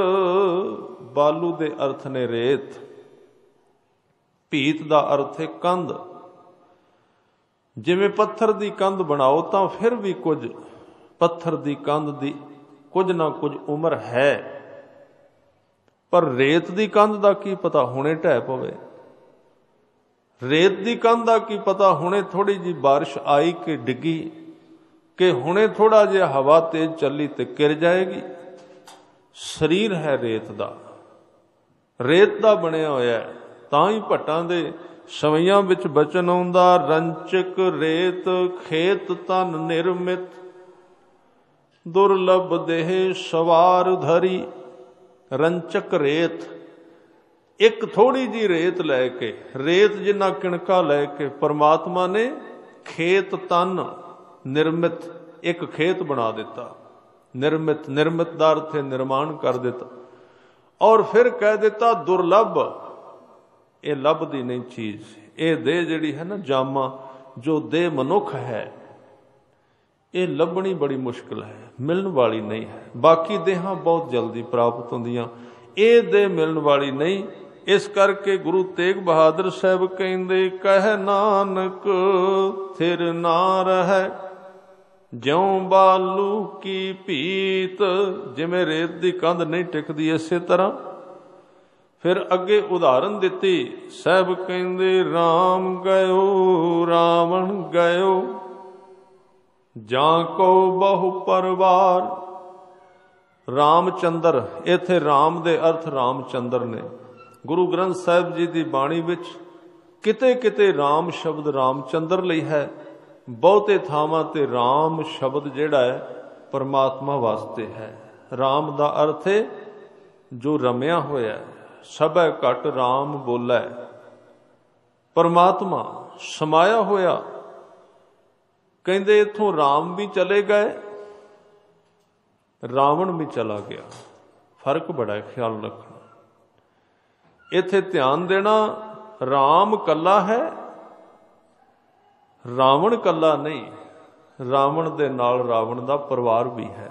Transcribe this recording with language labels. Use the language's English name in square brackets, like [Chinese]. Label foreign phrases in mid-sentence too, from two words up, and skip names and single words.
[Punjabi] ਬਾਲੂ ਦੇ ਅਰਥ ਨੇ ਰੇਤ, ਭੀਤ ਦਾ ਅਰਥ ਹੈ ਕੰਧ। ਜਿਵੇਂ ਪੱਥਰ ਦੀ ਕੰਧ ਬਣਾਓ ਤਾਂ ਫਿਰ ਵੀ ਕੁਝ ਪੱਥਰ ਦੀ ਕੰਧ ਦੀ ਕੁਝ ਨਾ ਕੁਝ ਉਮਰ ਹੈ। ਪਰ ਰੇਤ ਦੀ ਕੰਧ ਦਾ ਕੀ ਪਤਾ ਹੁਣੇ ਢਹਿ ਪਵੇ, ਰੇਤ ਦੀ ਕੰਧ ਦਾ ਕੀ ਪਤਾ ਹੁਣੇ ਥੋੜ੍ਹੀ ਜੀ ਬਾਰਿਸ਼ ਆਈ ਕਿ ਡਿੱਗੀ, ਕਿ ਹੁਣੇ ਥੋੜ੍ਹਾ ਜਿਹਾ ਹਵਾ ਤੇਜ਼ ਚੱਲੀ ਤੇ ਗਿਰ ਜਾਏਗੀ। ਸਰੀਰ ਹੈ ਰੇਤ ਦਾ, ਰੇਤ ਦਾ ਬਣਿਆ ਹੋਇਆ, ਤਾਂ ਹੀ ਭੱਟਾਂ ਦੇ ਸਵੱਈਆਂ ਵਿਚ ਬਚਨ ਆਉਂਦਾ, ਰੰਚਕ ਰੇਤ ਖੇਤ ਤਨ ਨਿਰਮਿਤ, ਦੁਰਲਭ ਦੇਹ ਸਵਾਰ ਧਰੀ। ਰੰਚਕ ਰੇਤ, ਇਕ ਥੋੜ੍ਹੀ ਜੀ ਰੇਤ ਲੈਕੇ, ਰੇਤ ਜਿੰਨਾ ਕਿਣਕਾ ਲੈਕੇ ਪਰਮਾਤਮਾ ਨੇ ਖੇਤ ਤਨ ਨਿਰਮਿਤ, ਇਕ ਖੇਤ ਬਣਾ ਦਿੱਤਾ। ਨਿਰਮਿਤ, ਨਿਰਮਿਤ ਦਾ ਅਰਥ ਹੈ ਨਿਰਮਾਣ ਕਰ ਦਿੱਤਾ। ਔਰ ਫਿਰ ਕਹਿ ਦਿੱਤਾ ਦੁਰਲਭ, ਯੇ ਲੱਭਦੀ ਨਹੀਂ ਚੀਜ਼, ਯੇ ਦੇਹ ਜਿਹੜੀ ਹੈ ਨਾ ਜਾਮਾ, ਜੋ ਦੇਹ ਮਨੁੱਖ ਹੈ, ਯੇ ਲੱਭਣੀ ਬੜੀ ਮੁਸ਼ਕਿਲ ਹੈ, ਮਿਲਣ ਵਾਲੀ ਨਹੀਂ ਹੈ। ਬਾਕੀ ਦੇਹਾਂ ਬਹੁਤ ਜਲਦੀ ਪ੍ਰਾਪਤ ਹੁੰਦੀਆਂ, ਯੇ ਦੇਹ ਮਿਲਣ ਵਾਲੀ ਨਹੀਂ। ਇਸ ਕਰਕੇ ਗੁਰੂ ਤੇਗ ਬਹਾਦਰ ਸਾਹਿਬ ਕਹਿੰਦੇ, ਕਹ ਨਾਨਕ ਥਿਰ ਨਾ ਰਹੇ, ਜਿਉਂ ਬਾਲੂ ਕੀ ਭੀਤ। ਜਿਵੇਂ ਰੇਤ ਦੀ ਕੰਧ ਨਹੀਂ ਟਿਕਦੀ, ਇਸੇ ਤਰ੍ਹਾਂ ਫਿਰ ਅੱਗੇ ਉਦਾਹਰਣ ਦਿੱਤੀ। ਸਾਹਿਬ ਕਹਿੰਦੇ, ਰਾਮ ਗਯੋ ਰਾਵਣ ਗਯੋ, ਜਾਂ ਕੋ ਬਹੁ ਪਰਵਾਰ। ਰਾਮਚੰਦਰ, ਇੱਥੇ ਰਾਮ ਦੇ ਅਰਥ ਰਾਮਚੰਦਰ ਨੇ। ਗੁਰੂ ਗ੍ਰੰਥ ਸਾਹਿਬ ਜੀ ਦੀ ਬਾਣੀ ਵਿਚ ਕਿਤੇ ਕਿਤੇ ਰਾਮ ਸ਼ਬਦ ਰਾਮਚੰਦਰ ਲਈ ਹੈ, ਬਹੁਤੇ ਥਾਵਾਂ ਤੇ ਰਾਮ ਸ਼ਬਦ ਜਿਹੜਾ ਹੈ ਪਰਮਾਤਮਾ ਵਾਸਤੇ ਹੈ। ਰਾਮ ਦਾ ਅਰਥ ਹੈ ਜੋ ਰਮਿਆ ਹੋਇਆ, ਸਭੈ ਘਟ ਰਾਮ ਬੋਲੈ, ਪਰਮਾਤਮਾ ਸਮਾਇਆ ਹੋਇਆ। ਕਹਿੰਦੇ ਇਥੋਂ ਰਾਮ ਭੀ ਚਲੇ ਗਏ, ਰਾਵਣ ਭੀ ਚਲਾ ਗਿਆ। [Hindi] फर्क बड़ा है, ख्याल रखना। [Punjabi] ਇੱਥੇ ਧਿਆਨ ਦੇਣਾ, ਰਾਮ ਕਲਾ ਹੈ, ਰਾਵਣ ਕਲਾ ਨਹੀਂ। ਰਾਵਣ ਦੇ ਨਾਲ ਰਾਵਣ ਦਾ ਪਰਿਵਾਰ ਭੀ ਹੈ।